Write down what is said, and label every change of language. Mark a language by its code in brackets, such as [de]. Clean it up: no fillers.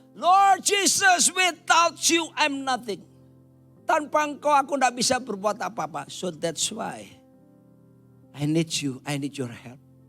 [en] Lord Jesus, without you I'm nothing. [id] Tanpa engkau aku tidak bisa berbuat apa-apa. [en] So that's why I need you, I need your help.